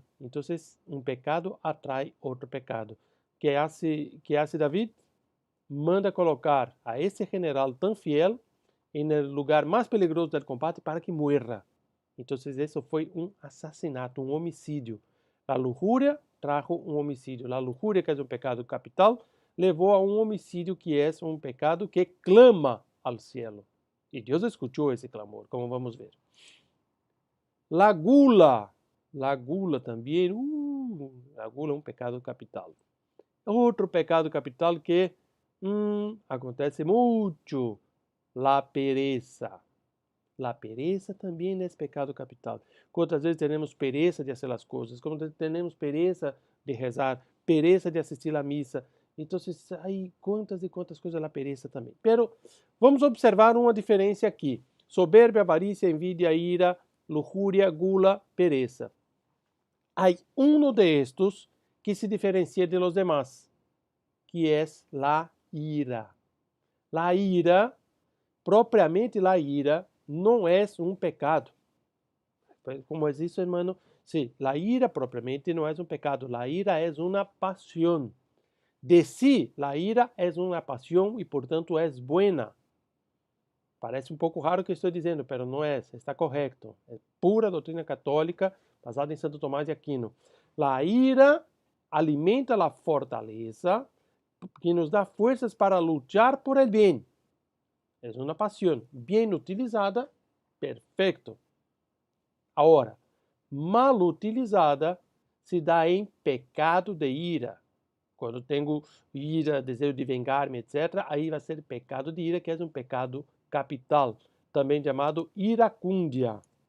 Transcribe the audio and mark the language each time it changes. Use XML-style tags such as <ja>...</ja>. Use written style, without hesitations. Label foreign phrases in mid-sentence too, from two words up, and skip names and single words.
<pt>Então, um pecado atrai outro pecado.</pt> <es>Que hace David?</es> <pt>Manda colocar a esse general tão fiel no lugar mais peligroso do combate para que morra. Então, isso foi um assassinato, um homicídio. A</pt> <es>lujuria trajo</es> <pt>um homicídio. A lujuria, que é um pecado capital, levou a um homicídio que é um pecado que clama ao cielo. E Deus escutou esse clamor, como vamos ver. La gula também, a gula é um pecado capital. Outro pecado capital que acontece muito,</pt> <es>la pereza.</es> <pt>La pereza também é pecado capital. Quantas vezes temos pereza de fazer as coisas, quando temos pereza de rezar, pereza de assistir à missa. Então, aí quantas e quantas coisas</pt> <es>la pereza</es> <pt>também. Pero vamos observar uma diferença aqui.</pt> <es>Soberbia, avarícia, envidia, ira, lujuria, gula, pereza. hay uno de estos que se diferencia de los demás, que es la ira. La ira, propriamente la ira, no es un pecado. ¿Cómo es eso, hermano? Sí, la ira propiamente no es un pecado, la ira es una pasión. De sí, la ira es una pasión y por tanto es buena.</es> <pt>Parece um pouco raro o que estou dizendo, mas não é, está correto. É pura doutrina católica, basada em Santo Tomás de Aquino.</pt> <es>La ira</es> <pt>alimenta a fortaleza que nos dá forças para lutar por el bem. É uma paixão bem utilizada, perfeito. Agora, mal utilizada, se dá em pecado de ira. Quando tenho ira, desejo de vingar-me, etc., aí vai ser pecado de ira, que é um pecado capital, também chamado iracúndia.</pt>